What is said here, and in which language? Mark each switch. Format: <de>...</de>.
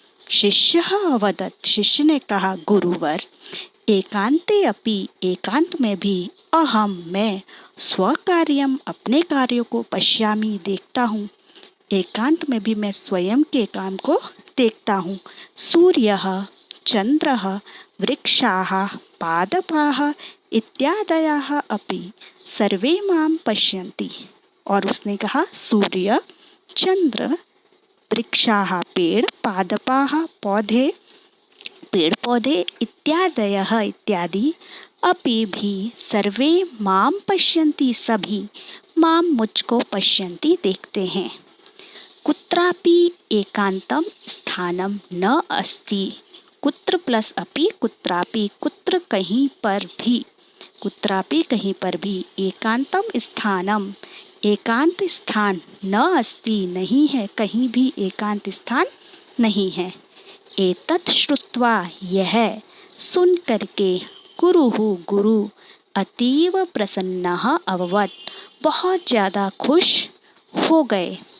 <sa>शिष्य अवदत्</sa> <hi>शिष्य ने कहा</hi> <sa>गुरुवर एकांते अपि</sa> <hi>एकांत में भी</hi> <sa>अहम</sa> <hi>मैं</hi> <sa>स्वकार्यम</sa> <hi>अपने कार्यों को</hi> <sa>पश्यामि</sa> <hi>देखता हूँ। एकांत में भी मैं स्वयं के काम को देखता हूँ।</hi> <sa>सूर्यः चंद्रः वृक्षाः पादपाः इत्यादयः अपि सर्वे मां पश्यन्ति।</sa> <hi>और उसने कहा सूर्य चंद्र</hi> <sa>वृक्षाः</sa> <hi>पेड़</hi> <sa>पादपाः</sa> <hi>पौधे पेड़ पौधे</hi> <sa>इत्यादयः</sa> <hi>इत्यादि अपि भी</hi> <sa>सर्वे मां पश्यन्ति</sa> <hi>सभी मां मुझको पश्यन्ति देखते हैं।</hi> <sa>कुत्रापि एकांतम स्थानम न अस्ति। कुत्र प्लस अपि कुत्रापि</sa> <hi>कुत्र कहीं पर भी कुत्रापि कहीं पर भी</hi> <sa>एकांतम स्थानम</sa> <hi>एकांत स्थान</hi> <sa>न अस्ति</sa> <hi>नहीं है कहीं भी एकांत स्थान नहीं है।</hi> <sa>एतत् श्रुत्वा</sa> <hi>यह सुन करके</hi> <sa>गुरु अतीव प्रसन्नः अभवत्</sa> <hi>बहुत ज़्यादा खुश हो गए।</hi>